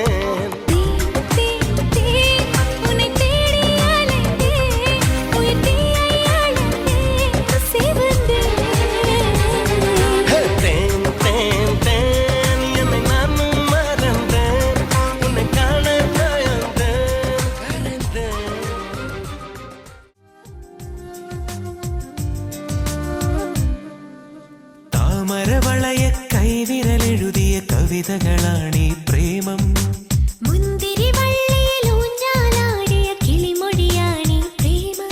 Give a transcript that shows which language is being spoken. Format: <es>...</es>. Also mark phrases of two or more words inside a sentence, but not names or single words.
<ta>உன்னை தேடி அலைந்தேன் உயிர் தீயை அழந்தேன் சிவந்தேன் தேன் தேன் தேன் என்னை நானும் மறந்தேன் உன்னை காண பயந்தேன் கரைந்தேன்</ta> <ml>താമരവളയ കൈവിരൽ എഴുതിയ കവിതകളാണീ പ്രേമം മുന്തിരി വള്ളിയിൽ ഊഞ്ഞാലാടിയ കിളിമൊഴിയാണീ പ്രേമം</ml>